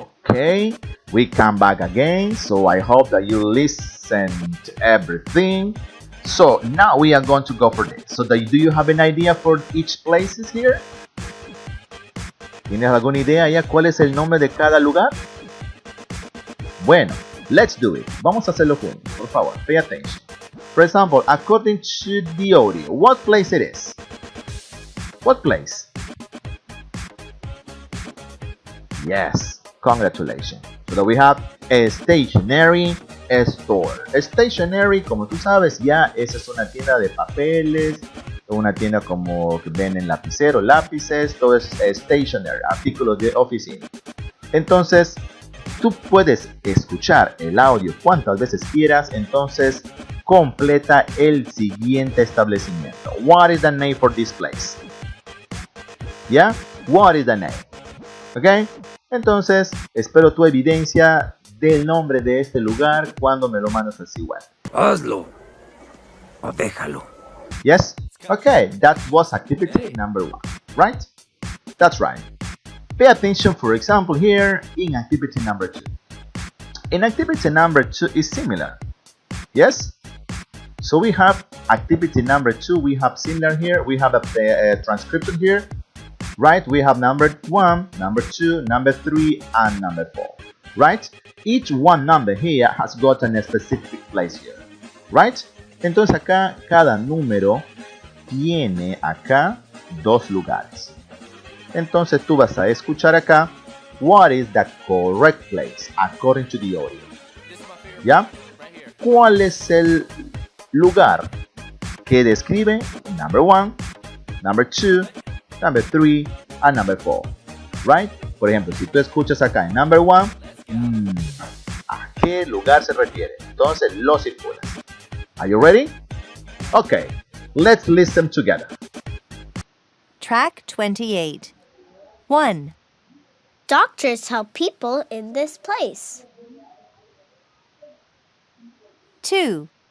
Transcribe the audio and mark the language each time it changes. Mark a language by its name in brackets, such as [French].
[English] Okay, we come back again, so I hope that you listened to everything. So now we are going to go for this. So do you have an idea for each places here? [Spanish] ¿Tienes alguna idea ya cuál es el nombre de cada lugar? Bueno, [English] let's do it. [Spanish] Vamos a hacerlo juntos, por favor. [English] Pay attention. For example, according to the audio, what place it is? What place? Yes, congratulations. So we have a stationery store. [Spanish] Stationery, como tú sabes, ya esa es una tienda de papeles, una tienda como que venden lapiceros, lápices, todo es stationery, artículos de oficina. Entonces, tú puedes escuchar el audio cuantas veces quieras, entonces completa el siguiente establecimiento. [English] What is the name for this place? ¿Ya? What is the name? ¿Ok? [Spanish] Entonces, espero tu evidencia del nombre de este lugar cuando me lo mandas así web. Hazlo o déjalo. [English] Yes? Okay, that was activity number 1, right? That's right. Pay attention, for example, here in activity number 2. In activity number 2 is similar. Yes? So we have activity number 2, we have similar here. We have a transcription here, right? We have number 1, number 2, number 3, and number 4, right? Each one number here has got a specific place here, right? [Spanish] Entonces acá cada número tiene acá 2 lugares. Entonces tú vas a escuchar acá, [English] what is the correct place according to the audio? ¿Ya? [Spanish] ¿Cuál es el lugar que describe [English] number 1, number 2, number 3, and number 4? Right? [Spanish] Por ejemplo, si tú escuchas acá en [English] number 1, [Spanish] ¿a qué lugar se refiere? Entonces lo circulas. [English] Are you ready? Okay, let's listen together. Track 28. 1, Doctors help people in this place. 2,